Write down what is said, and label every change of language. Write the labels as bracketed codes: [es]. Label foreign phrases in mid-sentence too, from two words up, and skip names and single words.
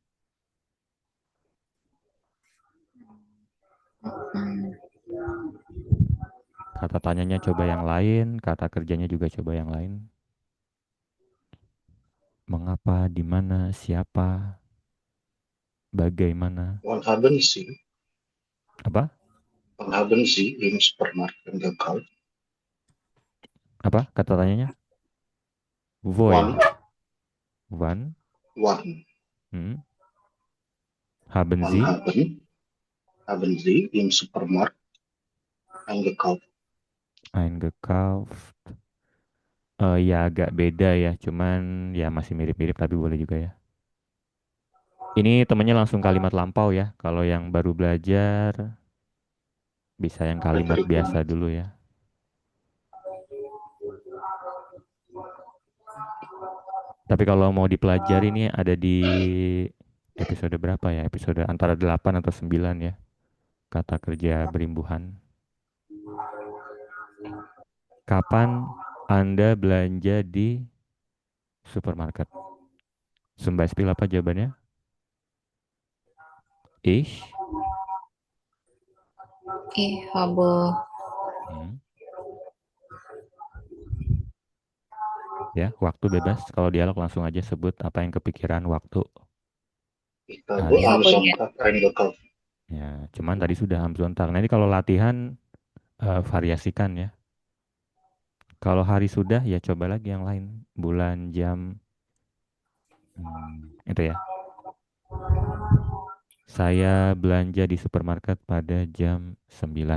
[id] Kata tanyanya coba yang lain, kata kerjanya juga coba yang lain. Mengapa, di mana, siapa, bagaimana. [de] Wann haben Sie? [id] Apa? [de] Wann haben Sie im Supermarkt gekauft? [id] Apa kata tanyanya? Wo ya? [de] Wann? Wann? Haben Wann Sie? haben Sie im Supermarkt eingekauft? Eingekauft. [id] Ya agak beda ya, cuman ya masih mirip-mirip tapi boleh juga ya. Ini temennya langsung kalimat lampau ya. Kalau yang baru belajar bisa yang kalimat biasa dulu ya. Tapi kalau mau dipelajari ini ada di episode berapa ya? Episode antara 8 atau 9 ya. Kata kerja berimbuhan. Kapan Anda belanja di supermarket? [de] Zum Beispiel [id] apa jawabannya? [de] Ich habe [id] ya, waktu bebas. Kalau dialog langsung aja sebut apa yang kepikiran waktu. [de] Ich habe am Sonntag eingekauft. [id] Ya, cuman tadi sudah [de] am Sonntag. [id] Nanti kalau latihan variasikan ya. Kalau hari sudah ya coba lagi yang lain. Bulan, jam. Itu ya. Saya belanja di supermarket pada jam 9.